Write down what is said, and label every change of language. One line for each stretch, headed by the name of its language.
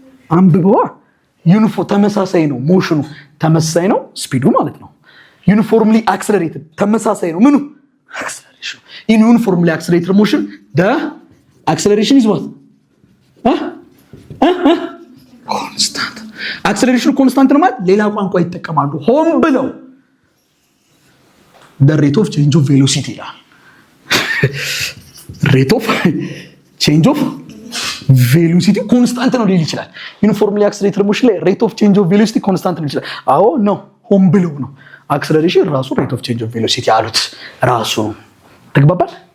Amharic: አንብበዋ። ተመሳሳይ ነው። ሞሽኑ ተመሳሳይ ነው። ስፒዱ ማለት ነው። ዩኒፎርምሊ accelerated ተመሳሳይ ነው። ምኑ?
English: acceleration። in uniformly accelerated motion the acceleration is what?
Amharic: ኮንስታንት። አክሰለሬሽን ኮንስታንት ነው ማለት ሌላ ቋንቋ ይጠቀማሉ ሆን ብለው
English: the rate of change of velocity
Amharic: ይላል።
English: rate of change of velocity
Amharic: ኮንስታንት ነው ሊል ይችላል። ዩኒፎርምሊ አክሰለሬትድ ሞሽን ላይ rate of change of velocity ኮንስታንት ነው ይችላል። አዎ ነው፣ ሆን ብለው ነው። አክሰለሬሽን ራሱ rate of change of velocity አሉት ራሱ። ተግባባል?